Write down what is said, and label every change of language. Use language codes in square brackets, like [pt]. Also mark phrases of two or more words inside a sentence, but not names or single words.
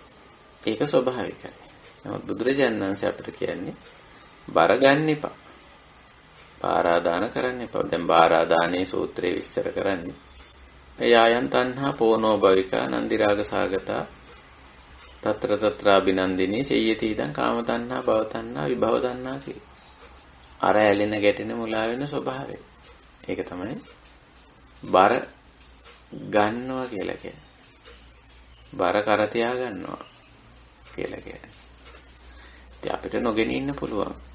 [si] ඒක ස්වභාවිකයි. නමුත් බුදුරජාණන් වහන්සේ අපිට කියන්නේ බර ගන්න එපා. බාරාදාන කරන්න එපා. දැන් බාරාදානයේ සූත්‍රයේ විස්තර කරන්නේ. [pi] යයන් තණ්හා පෝනෝ භවිකා නන්දි රාග සාගතා తත්‍ර తත්‍රාබිනන්දිනී සේයති ඉදං කාම තණ්හා භව තණ්හා විභව තණ්හා කිය. [si] අර ඇලෙන ගැටෙන මුලා වෙන ස්වභාවය. ඒක තමයි බර ගන්නවා කියලා කියන්නේ. බර කර තියා ගන්නවා කියලා කියන්නේ. ඉතින් අපිට නොගෙන ඉන්න පුළුවන්.